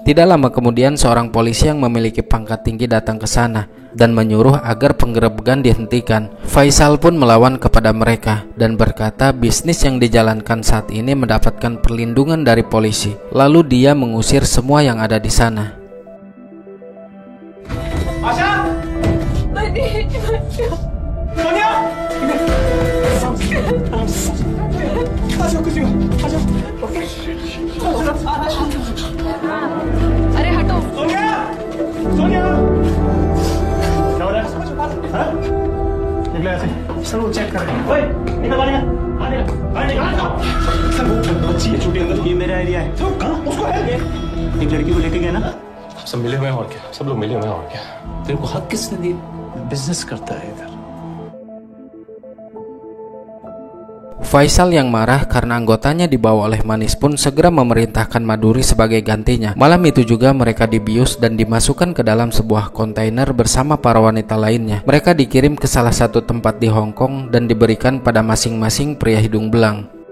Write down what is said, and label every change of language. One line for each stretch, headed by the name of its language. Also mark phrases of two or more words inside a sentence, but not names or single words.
Indonesian: Tidak lama kemudian seorang polisi yang memiliki pangkat tinggi datang ke sana dan menyuruh agar penggerebekan dihentikan. Faisal pun melawan kepada mereka dan berkata bisnis yang dijalankan saat ini mendapatkan perlindungan dari polisi. Lalu dia mengusir semua yang ada di sana.
Hindi: अरे हटो सोनिया क्या हो रहा है? निकले ऐसे सर वो चेक कर रहे हैं। ओए निकल बाहर निकल सर वो बच्ची है छोटी अंदर। ये मेरा एरिया है। कहाँ उसको है एक लड़की को लेके गए ना। सब मिले हुए हैं और क्या, सब लोग मिले हुए हैं और क्या। तेरे को हक किसने दिया? बिजनेस करता है इधर।
Indonesian: Faisal yang marah karena anggotanya dibawa oleh Manis pun segera memerintahkan Maduri sebagai gantinya. Malam itu juga mereka dibius dan dimasukkan ke dalam sebuah kontainer bersama para wanita lainnya. Mereka dikirim ke salah satu tempat di Hong Kong dan diberikan pada masing-masing pria hidung belang.